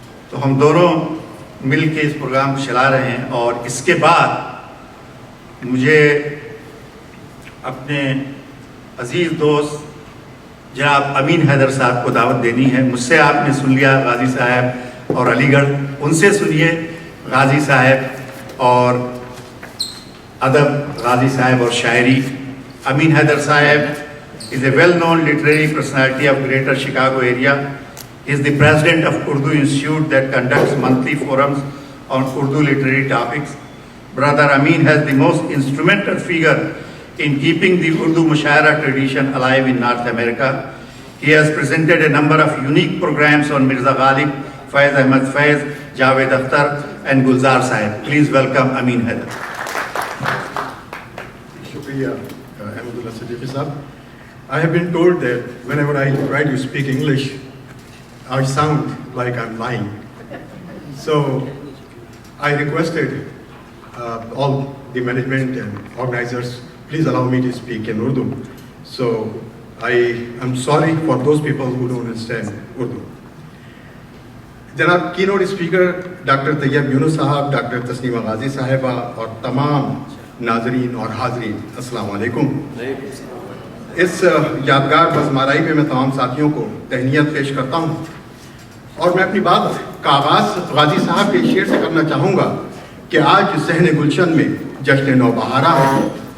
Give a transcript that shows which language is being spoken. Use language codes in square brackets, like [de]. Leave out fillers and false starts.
[ur] تو ہم دونوں مل کے اس پروگرام کو چلا رہے ہیں اور اس کے بعد مجھے اپنے عزیز دوست جناب امین حیدر صاحب کو دعوت دینی ہے. مجھ سے آپ نے سن لیا غازی صاحب اور علی گڑھ، ان سے سنیے غازی صاحب اور ادب، غازی صاحب اور شاعری. [en] امین حیدر صاحب is a well-known literary personality of Greater Chicago area. He is the president of Urdu Institute that conducts monthly forums on Urdu literary topics. Brother Amin has the most instrumental figure in keeping the Urdu Mushaira tradition alive in North America. He has presented a number of unique programs on Mirza Ghalib, Faiz Ahmad Faiz, Javed Akhtar and Gulzar Sahib. Please welcome Amin Haider. Shukriya, Ahmadullah Siddiqui Sahab. I have been told that whenever I try to speak English, I sound like I'm lying. So I requested all the management and organizers, please allow me to speak in Urdu. So I am sorry for those people who don't understand Urdu. [ur] جناب کی note speaker doctor طیب یونس صاحب، doctor تسلیمہ غازی صاحبہ اور تمام ناظرین اور حاضرین، السلام علیکم. اس یادگار بزمارائی میں میں تمام ساتھیوں کو تہنیت پیش کرتا ہوں اور میں اپنی بات کا آغاز غازی صاحب کے شعر سے کرنا چاہوں گا کہ آج صحن گلشن میں جشن نو بہارا ہے.